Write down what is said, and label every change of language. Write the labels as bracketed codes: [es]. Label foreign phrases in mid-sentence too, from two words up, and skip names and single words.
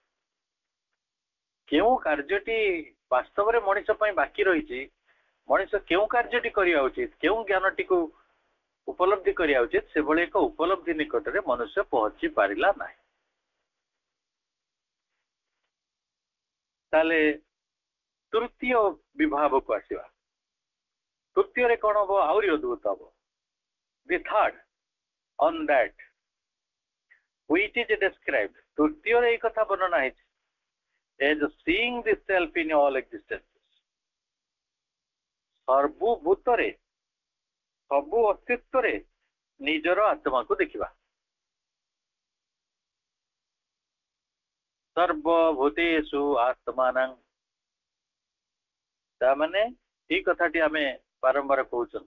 [or] କେଉଁ କାର୍ଯ୍ୟଟି ବାସ୍ତବରେ ମଣିଷ ପାଇଁ ବାକି ରହିଛି, ମଣିଷ କେଉଁ କାର୍ଯ୍ୟଟି କରିବା ଉଚିତ, କେଉଁ ଜ୍ଞାନଟିକୁ ଉପଲବ୍ଧି କରିବା ଉଚିତ, ସେଭଳି ଏକ ଉପଲବ୍ଧି ନିକଟରେ ମନୁଷ୍ୟ ପହଞ୍ଚି ପାରିଲା ନାହିଁ। ତାହେଲେ ତୃତୀୟ ବିଭାବକୁ ଆସିବା। ତୃତୀୟରେ କଣ ହବ? ଆହୁରି ଅଦ୍ଭୁତ ହବ। [en] the third on that which is described, [or] ତୃତୀୟରେ ଏଇ କଥା ବର୍ଣ୍ଣନା ହେଇଛି [en] as seeing the self in all existences, [or] ସର୍ବଭୂତରେ ସବୁ ଅସ୍ତିତ୍ୱରେ ନିଜର ଆତ୍ମାକୁ ଦେଖିବା। [sa] ସର୍ବଭୂତେଷୁ ଆତ୍ମାନଂ, [or] ତାମାନେ ଏଇ କଥାଟି ଆମେ ବାରମ୍ବାର କହୁଛନ୍ତି।